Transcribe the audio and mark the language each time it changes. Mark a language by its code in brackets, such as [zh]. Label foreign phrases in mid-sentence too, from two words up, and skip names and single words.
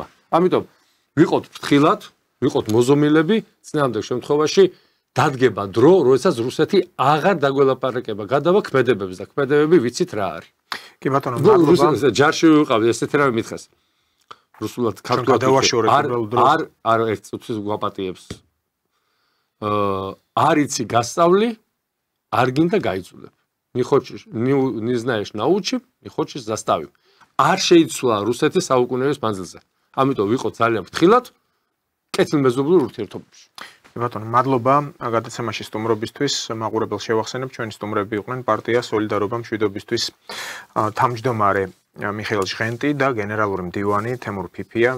[ka] ამიტომ ვიყოთ ფრთხილად, ვიყოთ მოზომილები, წინამდელ შემთხვევაში დადგება დრო, როდესაც რუსეთი აღარ დაგველაპარაკება გადავა ქმედებებს და ქმედებები ვიცით რა არის. კი ბატონო, მადლობა. ჯარში ვიყავი, ესეთი რამე მითხეს. რუსულად ქართულად არ ერთ წუთს გვაპატიებს. არ იცი გასწავლი, არ გინდა გაიძულებ. [ru] Не знаешь научим, не хочешь заставим. [ka] არ შეიცვლა რუსეთის საუკუნეების მანძილზე. ამიტომ ვიყოთ ძალიან ფრთხილად კეთილმეზობლურ ურთიერთობებში. ბატონო, მადლობა გადაცემაში სტუმრობისთვის. მაყურებელს შევახსენებ, ჩვენი სტუმრები იყვნენ პარტია სოლიდარობა მშვიდობისთვის თავმჯდომარე მიხეილ ჟღენტი და გენერალური მდივანი თემურ ფიფია.